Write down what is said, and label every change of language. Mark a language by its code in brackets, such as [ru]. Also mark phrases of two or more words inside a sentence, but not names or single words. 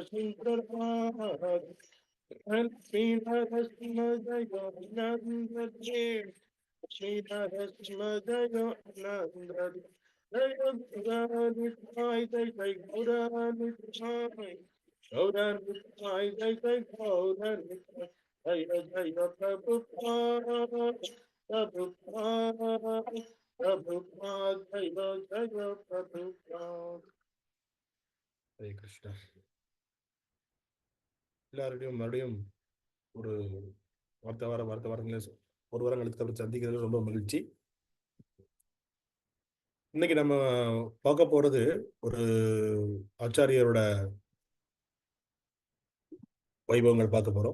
[sa] सुंदर राधा श्री नरसिंह जय नंद देव श्री नरसिंह जय नंद जय गौरानिताय जय गौरानिताय गौरानिताय जय गौरानिताय जय प्रभुपाद प्रभुपाद प्रभुपाद जय प्रभुपाद हरे कृष्णा [ta] எல்லாருடையும் மறுபடியும் ஒரு வார்த்தை ஒரு வாரம் கழித்து சந்திக்கிறது ரொம்ப மகிழ்ச்சி. இன்னைக்கு நம்ம பார்க்க போறது ஒரு ஆச்சாரியரோட வைபவங்கள் பார்க்க போறோம்.